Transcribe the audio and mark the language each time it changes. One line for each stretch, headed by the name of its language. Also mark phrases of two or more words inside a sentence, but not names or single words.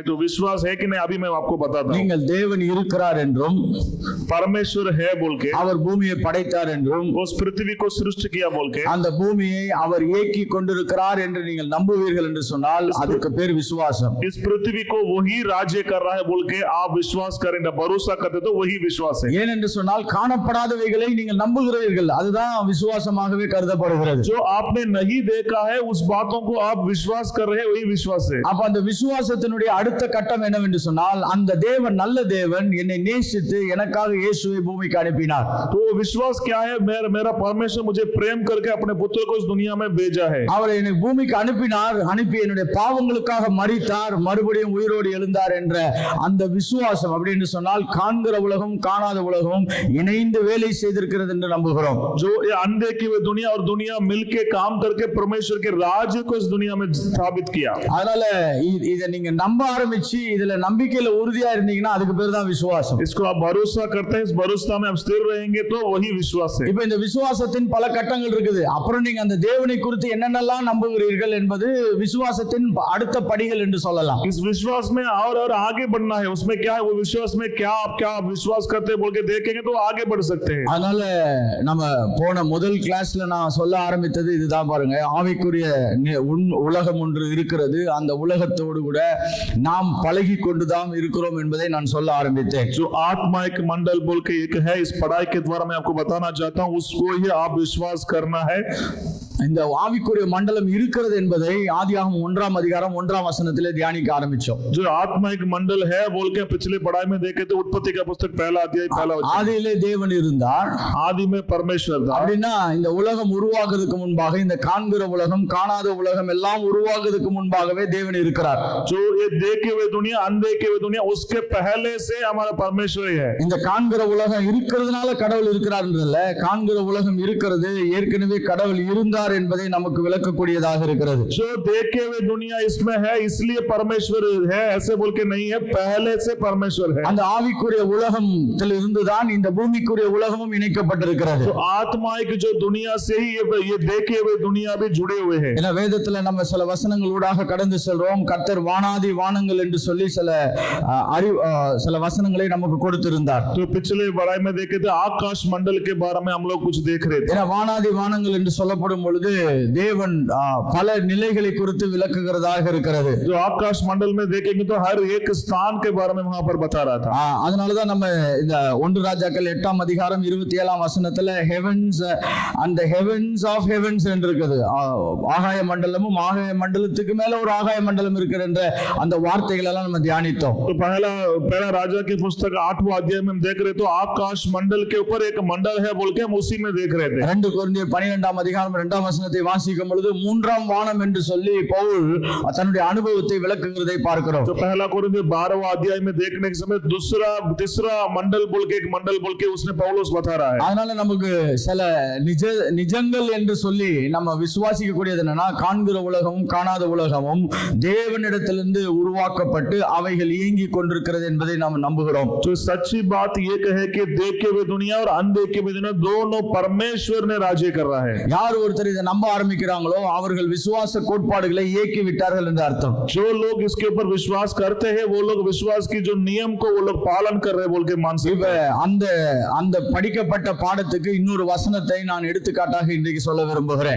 Hindi: तो विश्वास है कि नहीं, अभी मैं आपको बताता हूं.
Tamil: நீங்கள் தேவன் இருக்கிறார் என்றும்
Hindi: परमेश्वर है बोल के,
Tamil: அவர் பூமியை படைத்தார் என்றும்,
Hindi: उस पृथ्वी को सृष्टि किया बोल के,
Tamil: அந்த பூமியை அவர் இயக்கி கொண்டிருக்கிறார் என்று நீங்கள் நம்புவீர்கள் என்று சொன்னால் அதுக்கு பேர் விசுவாசம்.
Hindi: इस पृथ्वी को वही राज्य कर रहा है बोल के आप विश्वास करें, भरोसा करते तो वही विश्वास है.
Tamil: ஏன் என்று சொன்னால் காணப்படாதவைகளை நீங்கள் நம்புகிறீர்கள், அதுதான் விசுவாசமாகவே கருதப்படுகிறது.
Hindi: जो आपने नहीं देखा है उस बातों को आप विश्वास कर रहे हैं, वही विश्वास है.
Tamil: அப்ப அந்த விசுவாசத்தினுடைய அடுத்த கட்டம் என்னவென்று சொன்னால், அந்த தேவன் நல்ல தேவன் என்னை நேசித்து எனக்காக இயேசுவை பூமிக்கு அனுப்பினார்.
Hindi: तो विश्वास क्या है? मेरा परमेश्वर मुझे प्रेम करके अपने पुत्र को इस दुनिया में भेजा है.
Tamil: அவர் என்னை பூமிக்கு அனுப்பினார், அனுப்பி என்னுடைய பாவங்களுக்காக மரித்தார், மறுபடியும் உயிரோடு எழுந்தார் என்ற அந்த விசுவாசம். அப்படின்னு சொன்னால் காண்கிற உலகம் காணாத உலகம் இணைந்து வேலை செய்திருக்கிறது என்று நம்புகிறோம்.
Hindi: जो ये अनदेखी हुई दुनिया और दुनिया मिलके काम करके परमेश्वर के राज्य को इस दुनिया में स्थापित किया.
Tamil: அதனால இத நீங்க நம்ப ஆரம்பிச்சு இதுல நம்பிக்கையில உறுதியா இருந்தீங்கன்னா அதுக்கு பேர் தான் விசுவாசம்.
Hindi: इसको आप भरोसा करते हैं, इस भरोसा में आप स्थिर रहेंगे तो वही विश्वास है.
Tamil: இப்போ இந்த விசுவாசத்தின் பல கட்டங்கள் இருக்குது. அப்புறம் நீங்க அந்த தேவனை குறித்து என்னென்னலாம் நம்புகிறீர்கள் என்பது விசுவாசத்தின் அடுத்த படிகள் என்று சொல்லலாம்.
Hindi: इस विश्वास में और आगे बढ़ना है. उसमें क्या है, वो विश्वास में क्या आप विश्वास करते हैं बोल के देखेंगे तो आगे बढ़ सकते हैं.
Tamil: அதனால நம்ம போன முதல் கிளாஸ்ல நான் சொல்ல ஆரம்பித்தது இதுதான் பாருங்க. ஆவிக்குரிய உலகம் ஒன்று இருக்கிறது, அந்த உலகத்தோடு கூட நாம் பழகி கொண்டுதான் இருக்கிறோம் என்பதை நான் சொல்ல ஆரம்பித்தேன்.
Hindi: जो आत्मिक मंडल बोल के एक है, इस पढ़ाई के द्वारा मैं आपको बताना चाहता हूं, उसको ही आप विश्वास करना है.
Tamil: இந்த ஆவிக்குரிய மண்டலம் இருக்கிறது என்பதை ஆதியாகமம் 1ஆம் அதிகாரம் 1ஆம் வசனத்திலே தியானிக்க ஆரம்பிச்சோம்.
Hindi: जो आत्मिक मंडल है बोल के पिछले पढ़ाई में देखे तो उत्पत्ति का पुस्तक पहला अध्याय पहला वचन,
Tamil: ஆதியிலே தேவன் இருந்தார்.
Hindi: आदि में परमेश्वर था.
Tamil: அப்படின்னா இந்த உலகம் உருவாகுறதுக்கு முன்பாக, இந்த காண்கிற உலகம் காணாத உலகம் எல்லாம் உருவாகுறதுக்கு முன்பாகவே தேவன் இருக்கிறார்.
Hindi: जो ये देखे हुए दुनिया अनदेखे हुए दुनिया उसके पहले से हमारा परमेश्वर ही है.
Tamil: இந்த காண்கிற உலகம் இருக்கிறதுனால கடவுள் இருக்கிறார்ன்றதுல, காண்கிற உலகம் இருக்கிறது ஏற்கனவே கடவுள் இருந்தார் என்பதை நமக்கு விளக்கக்கூடியதாக இருக்கிறது.
Hindi: जो देखे हुए दुनिया इसमें है इसलिए परमेश्वर है ऐसे बोल के नहीं है, पहले से परमेश्वर है.
Tamil: அந்த ஆவிக்குரிய உலகத்தில் இருந்துதான் இந்த பூமிக்குரிய உலகமும் இணைக்கப்பட்டிருக்கிறது.
Hindi: तो आत्मा की जो दुनिया से ही ये देखे हुए दुनिया भी जुड़े हुए हैं.
Tamil: ஏன்னா வேதத்துல நம்ம சில வசனங்கள் ஊடாக கடந்து செல்றோம். கர்த்தர் வானாதி வானங்கள் என்று சொல்லி சில வசனங்களை நமக்கு கொடுத்திருந்தார்.
Hindi: तो पिछले पढ़ाई में देखे थे आकाश मंडल के बारे में हम लोग कुछ देख रहे थे.
Tamil: ஏன்னா வானாதி வானங்கள் என்று சொல்லப்படும் பொழுது தேவன் பல நிலைகளை குறித்து விளக்குகிறதாக இருக்கிறது.
Hindi: जो आकाश मंडल में देखेंगे तो हर एक स्थान के बारे में वहां पर बता रहा था.
Tamil: அதனாலதான் நம்ம இந்த 1 ராஜாக்கள் 8ஆம் அதிகாரம் 27ஆம் வசனத்துல
English: heavens and heavens of heavens
Tamil: என்று இருக்குது. ஆகாய மண்டலமும் ஆகாய மண்டலத்துக்கு மேல ஒரு ஆகாய மண்டலம் இருக்கிற அந்த வார்த்தைகள் எல்லாம் நம்ம தியானித்தோம்.
Hindi: तो पहला राजा की पुस्तक 8वां अध्याय में हम देख रहे तो आकाश मंडल के ऊपर एक मंडल है बोल के हम उसी में देख रहे थे.
Tamil: 2 கொரிந்தியர் 12ஆம் அதிகாரம் 2ஆம் வசனத்தை வாசிக்கும் பொழுது 3ஆம் வானம் என்று சொல்லி பவுல் தன்னுடைய அனுபவத்தை விளக்குகிறதை பார்க்கிறோம்.
Hindi: तो पहला कोरिन्थियर 12वां अध्याय में देखने के समय तीसरा मंडल बोल के एक मंडल बोल के उसने पौलुस बता रहा है.
Tamil: அதனால நமக்கு சில நிஜங்கள் என்று சொல்லி நம்ம விசுவாசிக்க கூடியது என்னன்னா, காண்கிற உலகமும் காணாத உலகமும் தேவனிடத்திலிருந்து உருவாக்கப்பட்டு அவைகள் இயங்கி கொண்டிருக்கிறது என்பதை நாம் நம்புகிறோம்.
Hindi: तो सच्ची बात ये है कि देखे हुए दुनिया और अनदेखे हुए दुनिया दोनों परमेश्वर ने राज्य कर रहा है.
Tamil: யார் ஒருத்தர் இதை நம்ப ஆரம்பிக்கிறாங்களோ அவர்கள் விசுவாச கோட்பாடுகளை இயக்கி விட்டார்கள் என்று அர்த்தம்.
Hindi: जो लोग इसके ऊपर विश्वास करते हैं वो लोग विश्वास की जो नियम को वो लोग पालन कर रहे हैं बोल के मान सकते हैं.
Tamil: அந்த படிக்கப்பட்ட பாடத்துக்கு இன்னொரு வசனத்தை நான் எடுத்துக்காட்டாக இன்றைக்கு சொல்ல விரும்புகிறேன்.